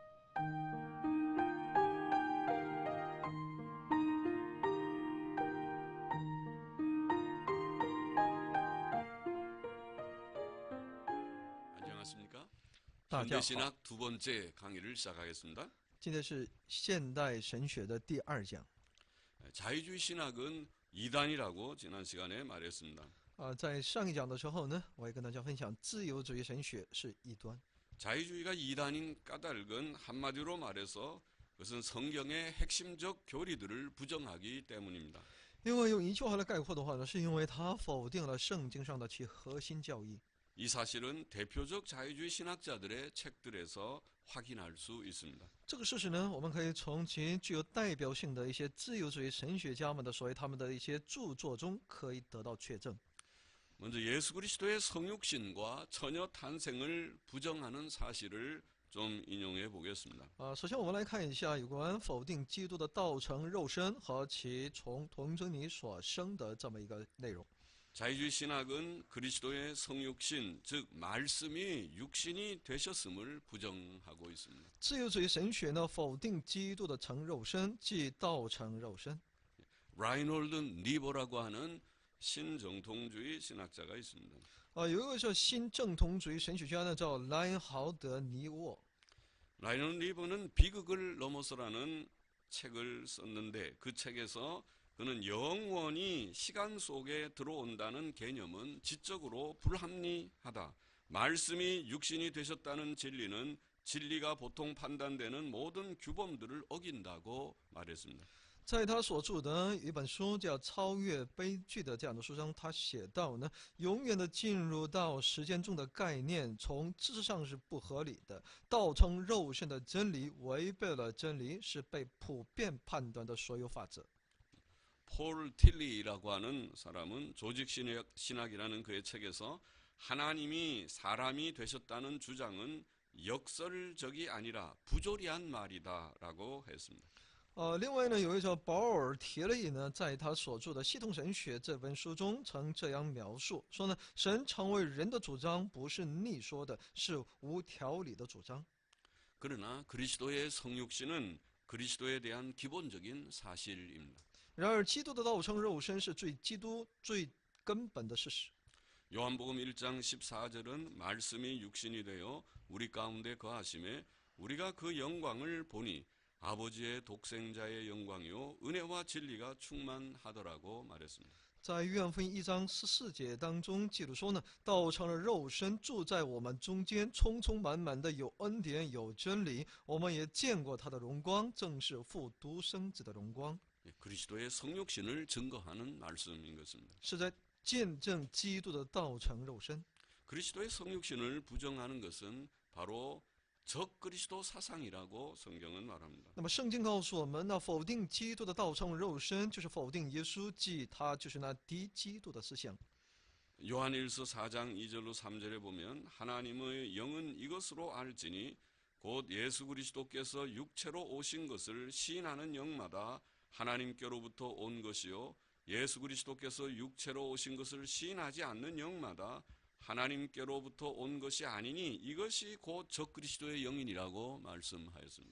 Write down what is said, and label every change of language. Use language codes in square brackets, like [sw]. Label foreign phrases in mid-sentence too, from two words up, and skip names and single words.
[ko] 안녕하십니까? [zh] 大家好， [ko] 현대신학 두 번째 강의를 시작하겠습니다. [zh] 今天是现代神学的第2讲。 [ko] 자유주의 신학은 이단이라고 지난 시간에 말했습니다. [zh] 在上一讲的时候呢，我也跟大家分享，自由主义神学是异端。 [ko] 자유주의가 이단인 까닭은 한마디로 말해서 그것은 성경의 핵심적 교리들을 부정하기 때문입니다. [zh] 因为用一句话来概括的话呢，是因为它否定了圣经上的其核心教义。 [ko] 이 사실은 대표적 자유주의 신학자들의 책들에서 확인할 수 있습니다. [zh] 这个事实呢，我们可以从其具有代表性的一些自由主义神学家们的所谓他们的一些著作中可以得到确证。 [ko] 먼저 예수 그리스도의 성육신과 처녀 탄생을 부정하는 사실을 좀 인용해 보겠습니다. [zh] 首先我们来看一下有关否定基督的道成肉身和其从童贞女所生的这么一个内容。 [ko] 자유주의 신학은 그리스도의 성육신, 즉 말씀이 육신이 되셨음을 부정하고 있습니다. [zh] 自由主义神学呢，否定基督的成肉身，即道成肉身。 [ko] 라이놀드 니버라고 하는 신정통주의 신학자가 있습니다. [zh] 有一个叫新正统主义神学家呢，叫莱因豪德·尼沃。 [ko] 라이놀드 니버는 비극을 넘어서라는 책을 썼는데 그 책에서 그는 영원히 시간 속에 들어온다는 개념은 지적으로 불합리하다. 말씀이 육신이 되셨다는 진리는 진리가 보통 판단되는 모든 규범들을 어긴다고 말했습니다. [zh] 在他所著的一本书叫《超越悲剧》的这样的书中，他写到呢，永远的进入到时间中的概念，从知识上是不合理的，道成肉身的真理违背了真理，是被普遍判断的所有法则。 [ko] 폴 틸리라고 하는 사람은 조직신학이라는 그의 책에서 하나님이 사람이 되셨다는 주장은 역설적이 아니라 부조리한 말이다라고 했습니다. [zh] 另外呢，有一位叫保尔·提利呢，在他所著的《系统神学》这本书中，曾这样描述说呢：神成为人的主张不是逆说的，是无条理的主张。 [ko] 그러나 그리스도의 성육신은 그리스도에 대한 기본적인 사실입니다. [zh] 然而，基督的道成肉身是基督最根本的事实。 [ko] 요한복음 1장 14절은 말씀이 육신이 되어 우리 가운데 거하심에 우리가 그 영광을 보니 아버지의 독생자의 영광이요 은혜와 진리가 충만하더라고 말했습니다. [zh] 在约翰福音1章14节当中记录说呢，道成了肉身，住在我们中间，充充满满的有恩典有真理。我们也见过他的荣光，正是父独生子的荣光。 [ko] 그리스도의 성육신을 증거하는 말씀인 것입니다. [zh] 是在见证基督的道成肉身。 [ko] 그리스도의 성육신을 부정하는 것은 바로 적그리스도 사상이라고 성경은 말합니다. [zh] 那么圣经告诉我们，那否定基督的道成肉身，就是否定耶稣，即他就是那敌基督的思想。 [ko] 요한일서 4장 2절로 3절에 보면 하나님의 영은 이것으로 알지니 곧 예수 그리스도께서 육체로 오신 것을 시인하는 영마다 하나님께로부터 온 것이요 예수 그리스도께서 육체로 오신 것을 시인하지 않는 영마다 하나님께로부터 온 것이 아니니 이것이 곧 적그리스도의 영이라고 말씀하였습니다.